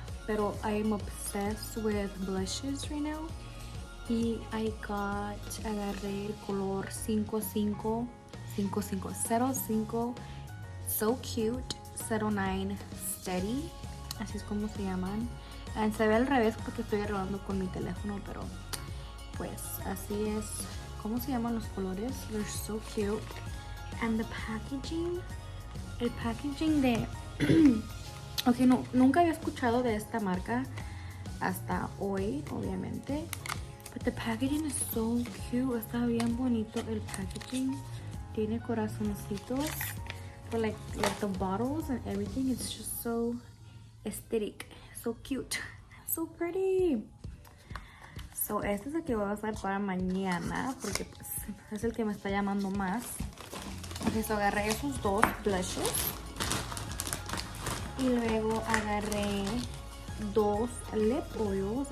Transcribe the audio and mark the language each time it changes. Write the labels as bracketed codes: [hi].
[en] Pero I am obsessed with blushes right now. [es] Y agarré el color 5505, So Cute, 09 Steady, así es como se llaman. Se ve al revés porque estoy grabando con mi teléfono, pero pues así es. ¿Cómo se llaman los colores? [en] They're so cute. And the packaging, [es] el packaging de... Ok, no, nunca había escuchado de esta marca hasta hoy, obviamente. [en] But the packaging is so cute. [es] Está bien bonito el packaging. Tiene corazoncitos. [en] But like the bottles and everything, it's just so aesthetic. So cute. So pretty. [es] So este es el que voy a usar para mañana. Porque pues, es el que me está llamando más. Ok, so agarré esos dos blushes. Y luego agarré dos lip oils.